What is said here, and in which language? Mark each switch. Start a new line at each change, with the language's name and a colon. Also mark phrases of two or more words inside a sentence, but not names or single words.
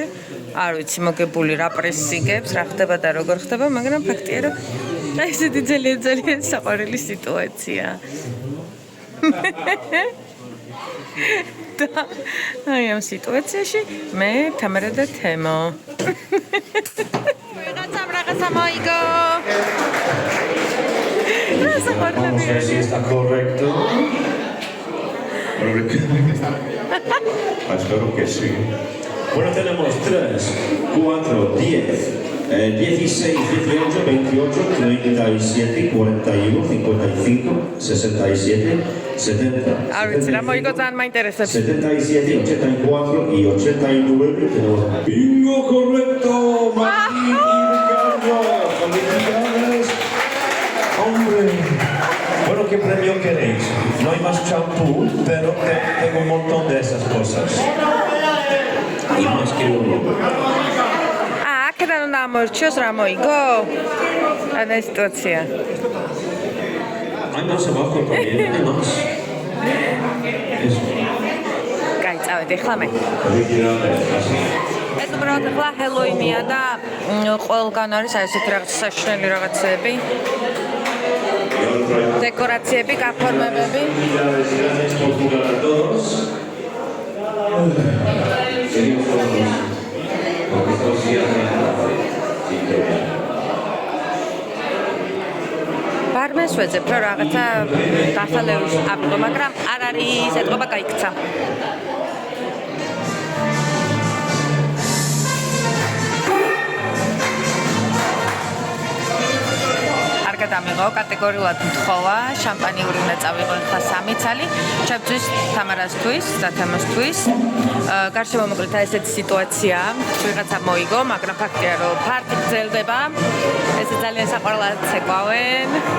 Georgian: არ ვიცი მოგებული რა პრესიგებს, რა ხდება და როგორ ხდება, მაგრამ ფაქტია რომ აი ესეთი ძალიან საყვარელი სიტუაცია. და აი ამ სიტუაციაში მე თამარა და თემო. რაღაცა მოიგო.
Spanish: Vamos a ver si está correcto. Espero que sí. Bueno, tenemos 3, 4, 10, 16, 18, 28, 37, 41, 55, 67, 70.
Georgian: არ ვიცი რა მოიგო ძალიან მაინტერესებს.
Spanish: 77, 84 y 89 tenemos bingo correcto. Martín y Ricardo. Felicidades. Hombre. Bueno, ¿qué premio queréis? No hay más champú, pero tengo un montón de esas cosas. Y más que uno.
Georgian: აქედან უნდა ამორჩიოს რა მოიგო? ანა სიტუაცია.
Spanish: Hay más abajo también, hay más. Eso.
Georgian: კაი, წავედი ახლა მე.
Spanish: Felicidades. Así.
Georgian: ეს უბრალოდ ახლა ჰელოუინია და ყველგან არის აი ესეთი რაღაც საშინელი რაღაცები. დეკორაციები, გაფორმებები.
Spanish: Felicidades, gracias por jugar a todos. Seguimos todos. Porque esto sí hace increíble.
Georgian: ბარმენს ვეძებ, რომ რაღაცა დასალევს აპყო, მაგრამ არ არის ეთყობა გაიქცა. გადამიღო კატეგორიულად მთხოვა შამპანიური უნდა წავიღო ახლა 3 ცალი ჩემთვის თამარასთვის და თემოსთვის გარშემო მოკლედ ესეთი სიტუაცია ვიღაცა მოიგო მაგრამ ფაქტია რომ ფარტი გრძელდება ესე ძალიან საყვარლად ცეკვავენ.